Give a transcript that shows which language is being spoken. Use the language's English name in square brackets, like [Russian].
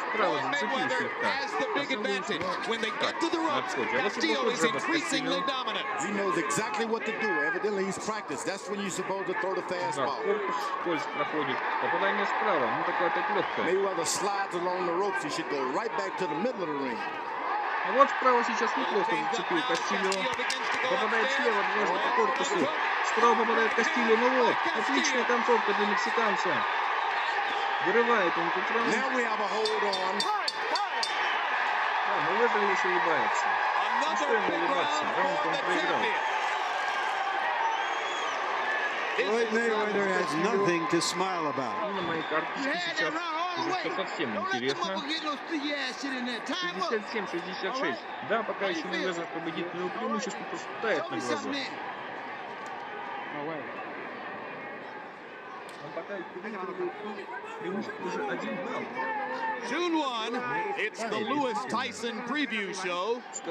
[English] Floyd Mayweather has the big advantage. When they get to the ropes, Castillo is increasingly dominant. He knows exactly what to do. Evidently, he's practiced. That's when you're supposed to throw the fastball. Mayweather slides along the ropes. He should go right back to the middle of the ring. [Russian] А вот справа сейчас неплохо зацепил Кастильо. Попадает слева дважды по корпусу. Справа попадает Кастильо. Ну вот, отличная концовка для мексиканца. Вырывает он тут раунд. Да, Мейвезер лишь улыбается. Не стоит улыбаться. Раунд он проиграл. [English] Floyd Mayweather has nothing to smile about. [Russian] На моей карточке сейчас уже совсем интересно. 57-66. Да, пока еще Мейвезер победит, но его преимущество просто тает на глазах. Он пока преимущество уже 1 балл. [English] June 1, it's the Lewis Tyson preview show.